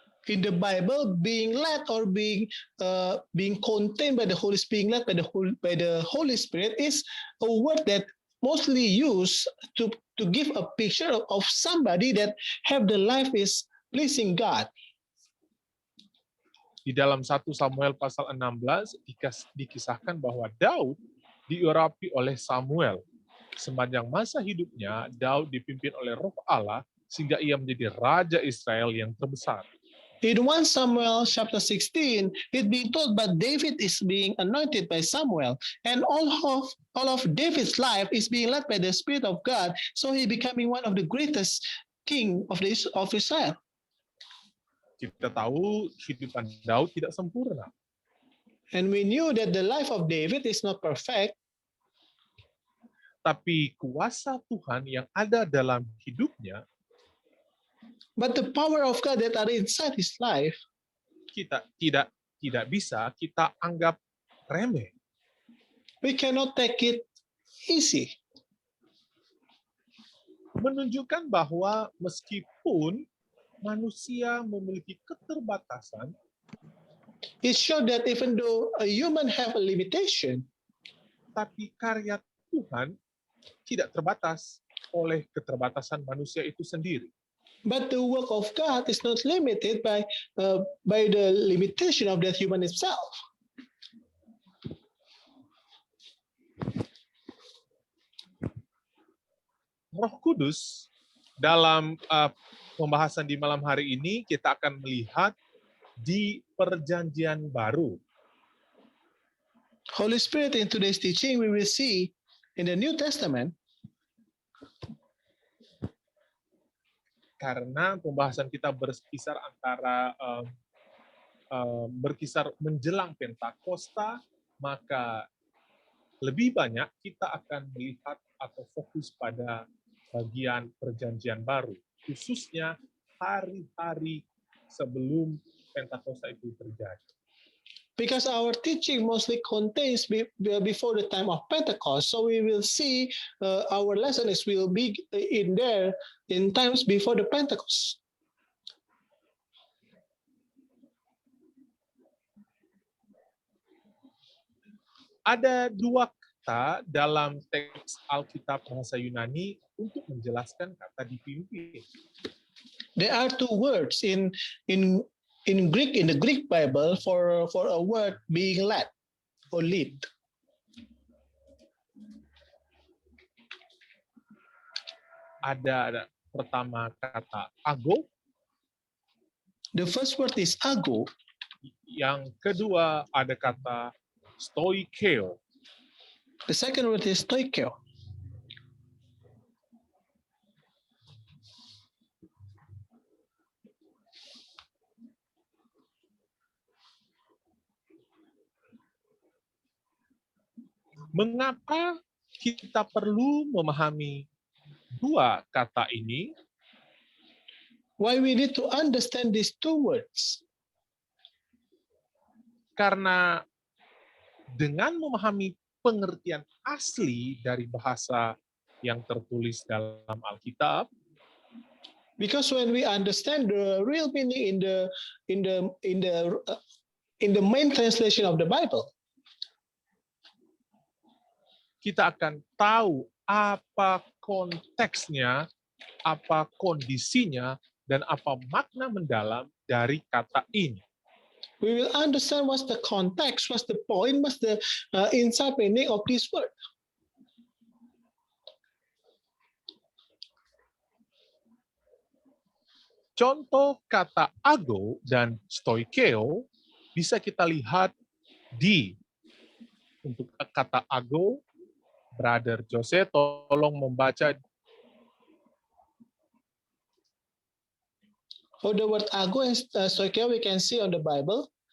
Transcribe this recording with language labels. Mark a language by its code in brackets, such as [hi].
[en] In the Bible, being led or being contained by the Holy Spirit, being led by the Holy Spirit is a word that mostly used to give a picture of somebody that have the life is pleasing God. [id] Di dalam 1 Samuel pasal 16 dikisahkan bahwa Daud diurapi oleh Samuel. Sepanjang masa hidupnya, Daud dipimpin oleh Roh Allah sehingga ia menjadi raja Israel yang terbesar. [en] In 1 Samuel chapter 16, it's being told that David is being anointed by Samuel, and all of David's life is being led by the Spirit of God, so he becoming one of the greatest king of Israel. [id] Kita tahu kehidupan Daud tidak sempurna, [en] And we knew that the life of David is not perfect, [id] tapi kuasa Tuhan yang ada dalam hidupnya [en] but the power of God that are inside his life, [id] kita tidak bisa kita anggap remeh. [en] we cannot take it easy. [id] Menunjukkan bahwa meskipun manusia memiliki keterbatasan, [en] It showed that even though a human have a limitation, [id] tapi karya Tuhan tidak terbatas oleh keterbatasan manusia itu sendiri. [en] but the work of God is not limited by the limitation of that human itself. [id] Roh Kudus dalam pembahasan di malam hari ini kita akan melihat di Perjanjian Baru. [en] Holy Spirit, in today's teaching, we will see in the New Testament, [id] Karena pembahasan kita berkisar antara berkisar menjelang Pentakosta, maka lebih banyak kita akan melihat atau fokus pada bagian Perjanjian Baru, khususnya hari-hari sebelum Pentakosta itu terjadi. [en] because our teaching mostly contains before the time of Pentecost, so we will see our lessons will be in there in times before the Pentecost. [id] Ada dua kata dalam teks Alkitab bahasa Yunani untuk menjelaskan kata dipimpin. [en] There are two words in Greek, in the Greek Bible for a word being led or lead. [id] Ada pertama kata ago, [en] The first word is ago. [id] yang kedua ada kata stoikeo. [en] The second word is stoikeo. [id] Mengapa kita perlu memahami dua kata ini? [en] Why we need to understand these two words? [id] Karena dengan memahami pengertian asli dari bahasa yang tertulis dalam Alkitab, [en] Because when we understand the real meaning in the main translation of the Bible, [id] kita akan tahu apa konteksnya, apa kondisinya, dan apa makna mendalam dari kata ini. [en] we will understand what's the context, what's the point, what's the inside meaning of this word. [id] Contoh kata ago dan stoikeo bisa kita lihat untuk kata ago, Brother Jose tolong membaca [en] For the word ago and stoikeo, we can see on the Bible.